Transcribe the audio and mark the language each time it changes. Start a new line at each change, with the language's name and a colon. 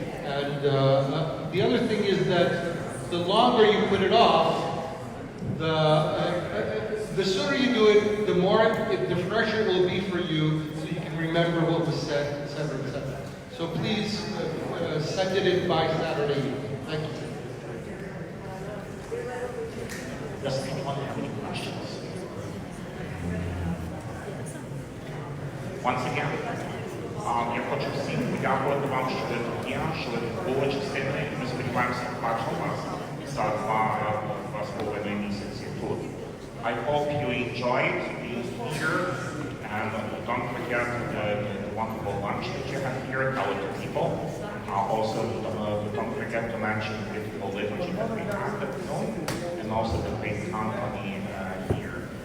English: And the other thing is that the longer you put it off, the sooner you do it, the more, the fresher it will be for you, so you can remember what was said, etc., etc. So please send it in by Saturday evening. Thank you. Does anyone have any questions? Once again,
Ukrainian: я хочу всім подякувати вам, що ви тут є, що ви були частиною, і ми сподіваємося побачити вас за 2,5 місяці тут.
English: I hope you enjoyed being here, and don't forget the wonderful lunch that you had here, tell it to people. Also, don't forget to mention the beautiful liturgy that we have at home, and also the great company here.